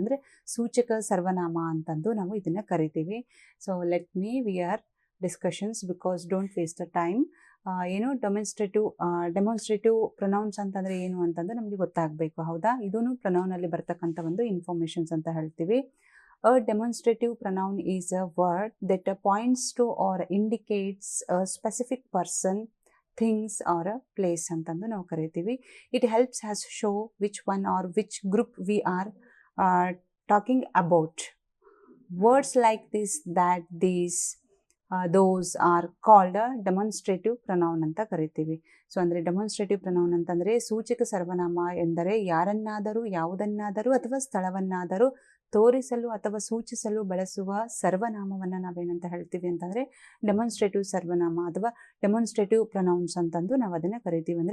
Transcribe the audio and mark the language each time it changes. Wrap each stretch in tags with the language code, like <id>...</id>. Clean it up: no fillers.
<kn>ಅಂದರೆ ಸೂಚಕ ಸರ್ವನಾಮ ಅಂತಂದು ನಾವು ಇದನ್ನು ಕರಿತೀವಿ.</kn> <en>So let me we are discussions because don't waste the time.</en> <kn>ಏನು ಡೆಮಾನ್ಸ್ಟ್ರೇಟಿವ್ ಪ್ರೊನೌನ್ಸ್ ಅಂತಂದರೆ ಏನು ಅಂತಂದು ನಮಗೆ ಗೊತ್ತಾಗಬೇಕು, ಹೌದಾ? ಇದೂ ಪ್ರೊನೌನಲ್ಲಿ ಬರ್ತಕ್ಕಂಥ ಒಂದು ಇನ್ಫಾರ್ಮೇಷನ್ಸ್ ಅಂತ ಹೇಳ್ತೀವಿ.</kn> <en>A demonstrative pronoun is a word that points to or indicates a specific person, things or a place</en> <kn>ಅಂತಂದು ನಾವು ಕರಿತೀವಿ.</kn> <en>It helps us show which one or which group we are talking about. Words like this, that, these, those are called a demonstrative pronoun</en> <kn>ಅಂತ ಕರಿತೀವಿ. So ಅಂದರೆ demonstrative pronoun ಅಂತಂದರೆ ಸೂಚಕ ಸರ್ವನಾಮ ಎಂದರೆ ಯಾರನ್ನಾದರೂ, ಯಾವುದನ್ನಾದರೂ ಅಥವಾ ಸ್ಥಳವನ್ನಾದರೂ ತೋರಿಸಲು ಅಥವಾ ಸೂಚಿಸಲು ಬಳಸುವ ಸರ್ವನಾಮವನ್ನು ನಾವೇನಂತ ಹೇಳ್ತೀವಿ ಅಂತಂದರೆ ಡೆಮಾನ್ಸ್ಟ್ರೇಟಿವ್ ಸರ್ವನಾಮ ಅಥವಾ ಡೆಮಾನ್ಸ್ಟ್ರೇಟಿವ್ ಪ್ರೊನೌನ್ಸ್ ಅಂತಂದು ನಾವು ಅದನ್ನು ಕರಿತೀವಿ.</kn>